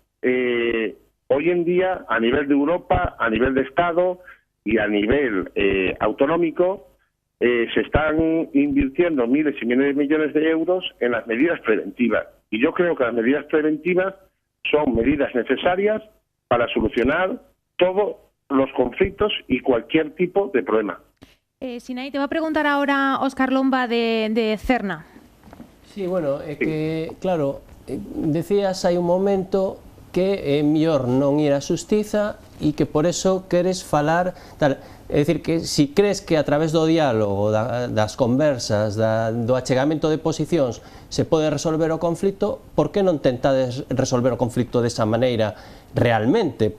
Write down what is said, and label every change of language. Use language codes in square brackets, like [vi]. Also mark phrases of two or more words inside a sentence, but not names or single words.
[es] hoy en día, a nivel de Europa, a nivel de Estado y a nivel autonómico, se están invirtiendo miles y miles de millones de euros en las medidas preventivas. Y yo creo que las medidas preventivas son medidas necesarias para solucionar todos los conflictos y cualquier tipo de problema. Sinaí, te va a preguntar ahora Óscar Lomba de Cerna. [gl] Sí, bueno, que, claro, decías hai un momento que é mellor non ir á xustiza e que por eso queres falar tal. É dicir, que si crees que a través do diálogo, das conversas, do achegamento de posicións se pode resolver o conflito, por que non tentades resolver o conflito desa maneira realmente?